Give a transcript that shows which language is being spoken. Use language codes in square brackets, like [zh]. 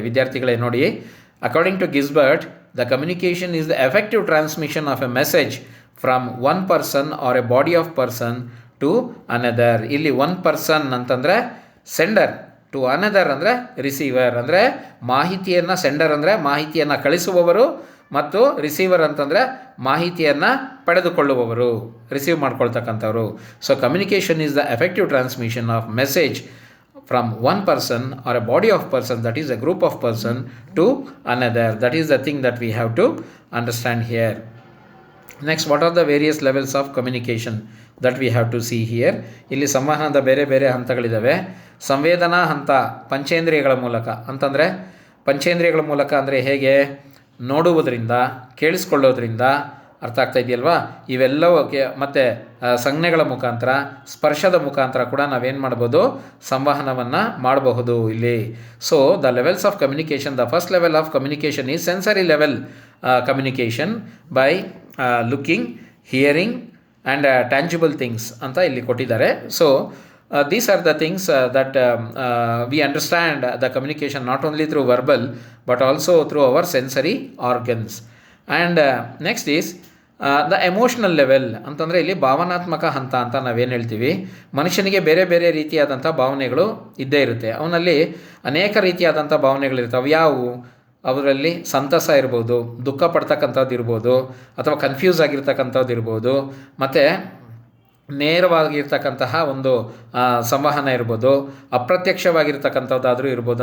[kn] ವಿದ್ಯಾರ್ಥಿಗಳೇ ನೋಡಿ, [en] According to Gisbert, the communication is the effective transmission of a message from one person or a body of person to another. ಇಲ್ಲಿ one person ಅಂತಂದರೆ sender, to another ಅಂದರೆ receiver. [kn] ಅಂದರೆ ಮಾಹಿತಿಯನ್ನು, sender ಅಂದರೆ ಮಾಹಿತಿಯನ್ನು ಕಳಿಸುವವರು, ಮತ್ತು ರಿಸೀವರ್ ಅಂತಂದರೆ ಮಾಹಿತಿಯನ್ನು ಪಡೆದುಕೊಳ್ಳುವವರು, receive ಮಾಡ್ಕೊಳ್ತಕ್ಕಂಥವ್ರು. [en] So communication is the effective transmission of message from one person or a body of person, that is a group of person, to another. That is the thing that we have to understand here. Next, what are the various levels of communication that we have to see here? [kn] ಇಲ್ಲಿ ಸಂವಹನದ ಬೇರೆ ಬೇರೆ ಹಂತಗಳಿದ್ದಾವೆ. ಸಂವೇದನಾ ಹಂತ ಪಂಚೇಂದ್ರಿಯಗಳ ಮೂಲಕ ಅಂತಂದರೆ, ಪಂಚೇಂದ್ರಿಯಗಳ ಮೂಲಕ ಅಂದರೆ ಹೇಗೆ? ನೋಡುವುದರಿಂದ, ಕೇಳಿಸ್ಕೊಳ್ಳೋದ್ರಿಂದ, ಅರ್ಥ ಆಗ್ತಾ ಇದೆಯಲ್ವಾ? ಇವೆಲ್ಲವಕ್ಕೆ ಮತ್ತು ಸಂಜ್ಞೆಗಳ ಮುಖಾಂತರ, ಸ್ಪರ್ಶದ ಮುಖಾಂತರ ಕೂಡ ನಾವೇನು ಮಾಡ್ಬೋದು? ಸಂವಹನವನ್ನು ಮಾಡಬಹುದು ಇಲ್ಲಿ. [en] so the levels of communication, the first level of communication is sensory level communication by looking, hearing and tangible things [kn] ಅಂತ ಇಲ್ಲಿ ಕೊಟ್ಟಿದ್ದಾರೆ. [en] So these are the things that we understand the communication not only through verbal but also through our sensory organs. And next is the emotional level [kn] ಅಂತಂದರೆ ಇಲ್ಲಿ ಭಾವನಾತ್ಮಕ ಹಂತ ಅಂತ ನಾವೇನು ಹೇಳ್ತೀವಿ. ಮನುಷ್ಯನಿಗೆ ಬೇರೆ ಬೇರೆ ರೀತಿಯಾದಂಥ ಭಾವನೆಗಳು ಇದ್ದೇ ಇರುತ್ತೆ. ಅವನಲ್ಲಿ ಅನೇಕ ರೀತಿಯಾದಂಥ ಭಾವನೆಗಳಿರ್ತವೆ. ಯಾವುವು? ಅವರಲ್ಲಿ ಸಂತಸ ಇರ್ಬೋದು, ದುಃಖ ಪಡ್ತಕ್ಕಂಥದ್ದು ಇರ್ಬೋದು, ಅಥವಾ ಕನ್ಫ್ಯೂಸ್ ಆಗಿರ್ತಕ್ಕಂಥದ್ದು ಇರ್ಬೋದು, ಮತ್ತು ನೇರವಾಗಿರ್ತಕ್ಕಂತಹ ಒಂದು ಸಂವಹನ ಇರ್ಬೋದು, ಅಪ್ರತ್ಯಕ್ಷವಾಗಿರ್ತಕ್ಕಂಥದ್ದಾದರೂ ಇರ್ಬೋದು.